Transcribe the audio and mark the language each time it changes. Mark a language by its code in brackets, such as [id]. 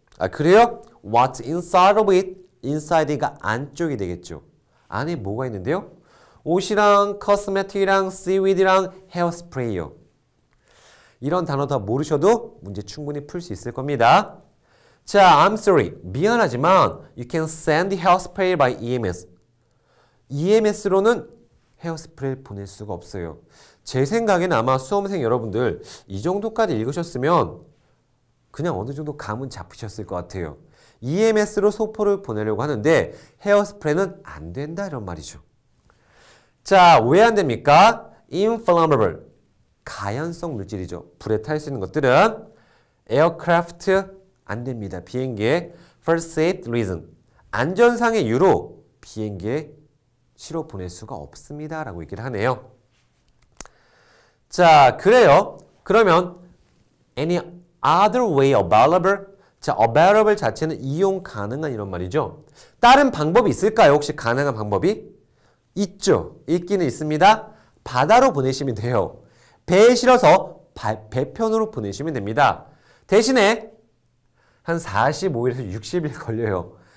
[ko] 아, 그래요? [en] What's inside of it? [ko] inside가 안쪽이 되겠죠. 안에 뭐가 있는데요? 옷이랑 코스메틱이랑 seaweed이랑 헤어스프레이요. 이런 단어 다 모르셔도 문제 충분히 풀 수 있을 겁니다. [en] 자, I'm sorry. [ko] 미안하지만 [en] you can send the hairspray by EMS. [ko] EMS로는 헤어스프레이를 보낼 수가 없어요. 제 생각에는 아마 수험생 여러분들 이 정도까지 읽으셨으면 그냥 어느 정도 감은 잡히셨을 것 같아요. EMS로 소포를 보내려고 하는데 헤어스프레이는 안 된다 이런 말이죠. 자, 왜 안 됩니까? Inflammable. 가연성 물질이죠. 불에 탈 수 있는 것들은 aircraft 안 됩니다. 비행기에 [en] for safety reason. [ko] 안전상의 이유로 비행기에 실어 보낼 수가 없습니다. 라고 얘기를 하네요. 자, 그래요. 그러면 [en] any other way available? [ko] 자, available 자체는 이용 가능한 이런 말이죠. 다른 방법이 있을까요? 혹시 가능한 방법이? 있죠. 있기는 있습니다. 바다로 보내시면 돼요. 배에 실어서 배편으로 보내시면 됩니다. 대신에 한 45일에서 60일 걸려요.